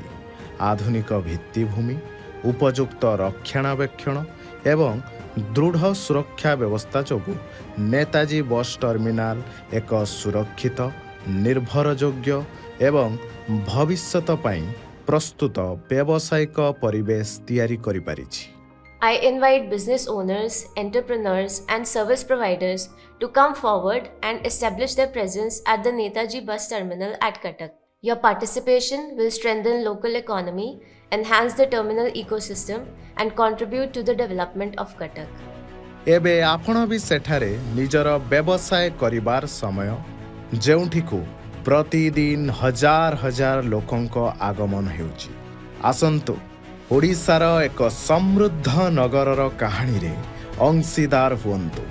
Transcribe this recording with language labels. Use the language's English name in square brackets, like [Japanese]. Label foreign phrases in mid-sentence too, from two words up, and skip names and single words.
[Odia] ଆଧୁନିକ ଭିତ୍ତିଭୂମି, ଉପଯୁକ୍ତ ରକ୍ଷଣାବେକ୍ଷଣ ଏବଂ ଦୃଢ଼ ସୁରକ୍ଷା ବ୍ୟବସ୍ଥା ଯୋଗୁଁ ନେତାଜୀ ବସ୍ ଟର୍ମିନାଲ ଏକ ସୁରକ୍ଷିତ, ନିର୍ଭରଯୋଗ୍ୟ ଏବଂ ଭବିଷ୍ୟତ ପାଇଁ ପ୍ରସ୍ତୁତ ବ୍ୟବସାୟିକ ପରିବେଶ ତିଆରି କରିପାରିଛି। [English] I invite business owners, entrepreneurs, and service providers to come forward and establish their presence at the Netaji bus terminal at Cuttack. Your participation will strengthen local economy, enhance the terminal ecosystem, and contribute to the development of Cuttack. [Odia] ଏବେ ଆପଣ ବି ସେଠାରେ ନିଜର ବ୍ୟବସାୟ କରିବାର ସମୟ, ଯେଉଁଠିକୁ ପ୍ରତିଦିନ ହଜାର ହଜାର ଲୋକଙ୍କ ଆଗମନ ହେଉଛି। ଆସନ୍ତୁ, ଓଡ଼ିଶାର ଏକ ସମୃଦ୍ଧ ନଗରର କାହାଣୀରେ ଅଂଶୀଦାର ହୁଅନ୍ତୁ।